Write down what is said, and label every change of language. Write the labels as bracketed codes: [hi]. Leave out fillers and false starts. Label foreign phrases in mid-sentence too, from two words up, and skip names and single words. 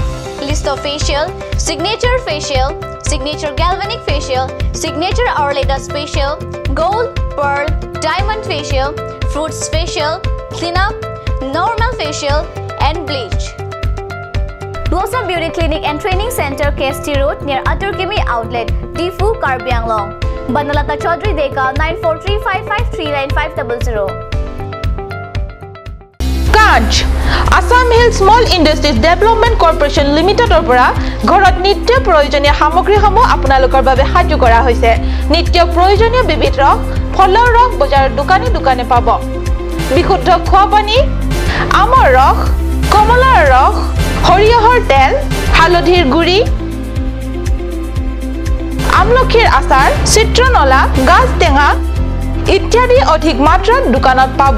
[en] List of facial: signature facial, signature galvanic facial, signature Auraleda facial, gold, pearl, diamond facial, fruits facial, cleanup, normal facial and bleach. Blossom Beauty Clinic and Training Center, KST Road near Aturkimi Outlet, Difu, Karbi Anglong. Banalata Chaudhary Deka 9435539500. Kanj, Assam Hill County Small Industries Development Corporation Limitedৰ [as] পৰা ঘৰত নিত্য প্ৰয়োজনীয় সামগ্ৰীসমূহ আপোনালোকৰ বাবে সাজু কৰা হৈছে নিত্য প্ৰয়োজনীয় বিবিধ ৰস ফলৰ ৰস বজাৰৰ দোকানে পাব বিশুদ্ধ খোৱা পানী আমৰ ৰস কমলাৰ ৰস হৰিহৰ তেল হালধিৰ গুড়ি আমলখিৰ আচাৰ চিত্ৰনলা গাজ টেঙা ইত্যাদি অধিক মাত্ৰাত দোকানত পাব